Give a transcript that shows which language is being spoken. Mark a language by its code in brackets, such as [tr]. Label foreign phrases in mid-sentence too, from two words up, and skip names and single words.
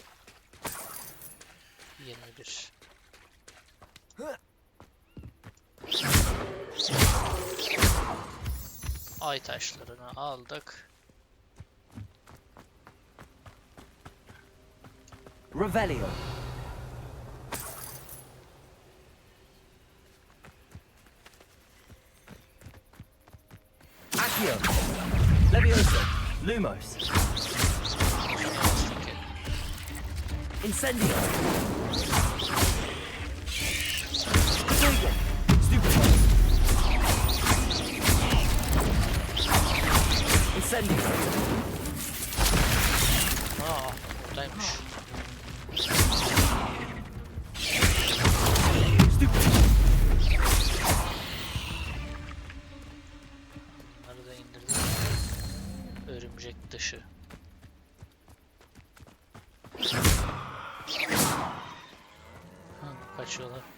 [tr] 21. Ay taşlarını aldık. Revelio. Accio. Levioso. Lumos. Incendio. Stupid. Incendio. Aa, buradaymış. Bunları da indirdim. Örümcek dışı. Kaçıyorlar.